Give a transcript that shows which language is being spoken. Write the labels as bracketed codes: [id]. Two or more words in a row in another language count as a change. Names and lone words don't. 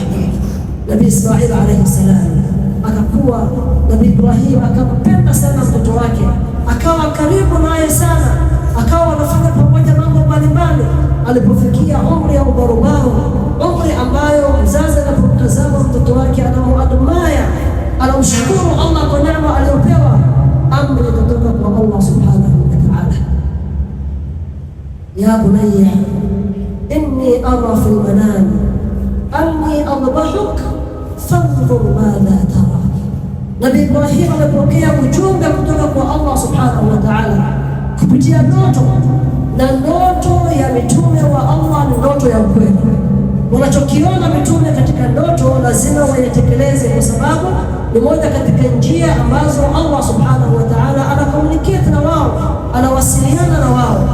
[sw] Nabii Ismail [ar] عليه السلام [sw] akakuwa, Nabii Ibrahim akampenda sana mtoto wake, akawa karibu naye sana, akawa wanafanya pamoja mambo mbalimbali. Alipofikia umri ya ubarubaru, umri ambayo mzazi anapomtazama mtoto wake anamuadmaya, anamshukuru Allah kwa neema aliyopewa, amri kutoka kwa Allah [ar] سبحانه وتعالى, يا بني إني أرى في المنام أني أذبحك فانظر ماذا ترى. [sw] Nabii Ibrahim alipokea ujumbe kutoka kwa Allah [ar] سبحانه وتعالى [sw] kupitia ndoto, na ndoto ya mitume wa Allah ni ndoto ya ukweli. Wanachokiona mitume katika ndoto lazima waitekeleze, kwa sababu ni moja katika njia ambazo Allah [ar] سبحانه وتعالى [sw] anakomunicate na wao, anawasiliana na wao.